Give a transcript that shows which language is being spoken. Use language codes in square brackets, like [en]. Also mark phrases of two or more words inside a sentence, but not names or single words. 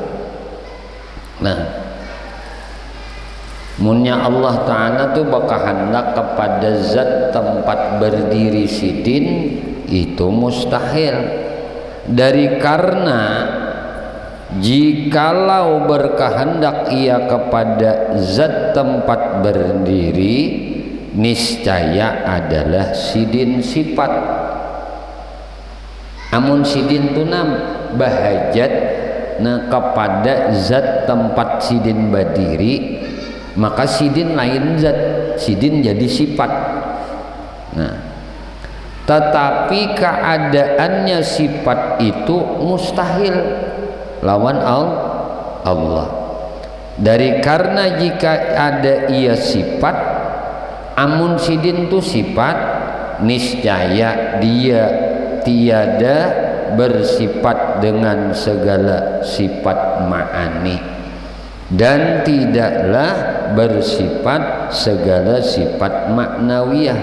[bjn] Nah, munnya Allah Ta'ala tuh berkehendak kepada zat tempat berdiri sidin itu mustahil. [id] Dari karena jikalau berkehendak ia kepada zat tempat berdiri, niscaya adalah sidin sifat. [bjn] Amun sidin tunam bahajat nah kepada zat tempat sidin berdiri, maka sidin lain zat, sidin jadi sifat. [id] Nah, tetapi keadaannya sifat itu mustahil lawan Allah. Dari karena jika ada ia sifat, [bjn] amun sidin tu sifat, [id] niscaya dia tiada bersifat dengan segala sifat ma'ani dan tidaklah bersifat segala sifat maknawiyah.